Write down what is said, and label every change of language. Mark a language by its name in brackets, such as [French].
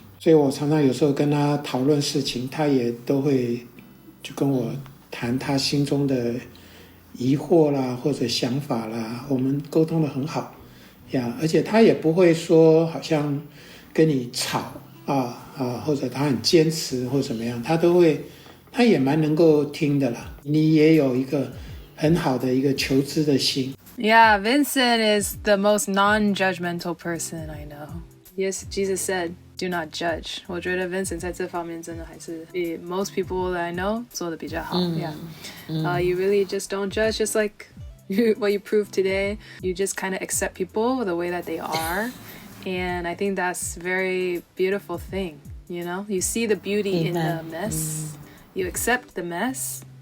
[Chinese] 所以我常常有时候跟他讨论事情，他也都会就跟我谈他心中的疑惑啦或者想法啦，我们沟通得很好呀，而且他也不会说好像跟你吵或者他很坚持或怎么样，他也蛮能够听的啦。你也有一个很好的一个求知的心。 [English] Yeah, Vincent is the most non-judgmental person I know. Yes, Jesus said, "Do not judge." [Chinese] 我觉得 Vincent 在这方面真的还是比 [English] most people that I know [Chinese] 做得比较好。 [English] You really just don't judge, just like what you proved today. You just kind of accept people the way that they are, and I think that's a very beautiful thing. You see the beauty in the mess. You accept the mess.